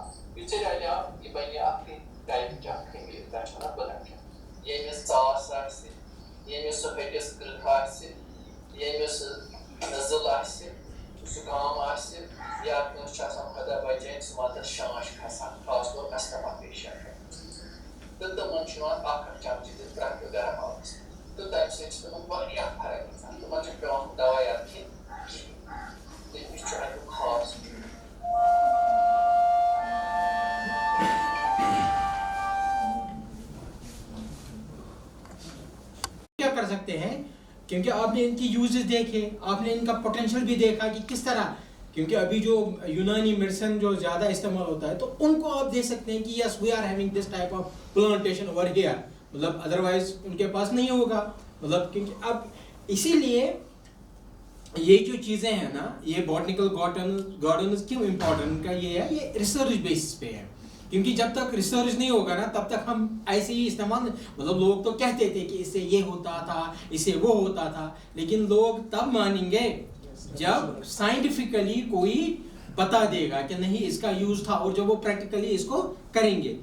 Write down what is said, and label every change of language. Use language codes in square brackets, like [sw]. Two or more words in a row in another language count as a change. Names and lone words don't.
[ks] یُتھُے رلیو یہِ بنہِ اکھ ٹایپٕچ اکھ خمیٖر تتھ چھِ ونان بنفشا ییٚمِس ژاس آسہِ ییٚمِس سُہ ۂٹِس کٕرٛہ آسہِ ییٚمِس نٔزٕل آسہِ زُکام آسہِ یا کٲنٛسہِ چھُ آسان خۄدا بچٲیِن سُہ وندس شانش کھسان خاص طور [en] asthma patient [ks] تہٕ تِمن چھُ یِوان 1 چمچہٕ دِتھ پرٛٮ۪تھ دۄہ گرم آبس تہٕ تمہِ سۭتۍ چھِ تِمن واریاہ فرق گژھان تِمن چھُنہٕ پیٚوان دوایات کھیٚنۍ کِہیٖنۍ یہِ چھُ اَمیُک خاص [ur] کیا کر سکتے ہیں کیونکہ آپ نے ان کی یوزز دیکھے آپ نے ان کا پوٹینشیل بھی دیکھا کہ کس طرح کیونکہ ابھی جو یونانی میڈیسن جو زیادہ استعمال ہوتا ہے تو ان کو آپ دیکھ سکتے ہیں کہ [en] yes we are having this type of plantation over here [ur] مطلب ادروائز ان کے پاس نہیں ہوگا مطلب کیونکہ اب اسی لیے یہ جو چیزیں ہیں نا یہ [en] botanical gardens [ur] کیوں امپورٹنٹ کا یہ ہے یہ [en] research basis [ur] پہ ہے کیونکہ جب تک ریسرچ نہیں ہوگا نا تب تک ہم ایسے ہی استعمال مطلب لوگ تو کہتے تھے کہ اس سے یہ ہوتا تھا اس سے وہ ہوتا تھا لیکن لوگ تب مانیں گے جب سائنٹیفکلی کوئی بتا دے گا کہ نہیں اس کا یوز تھا اور جب وہ پریکٹیکلی اس کو کریں گے.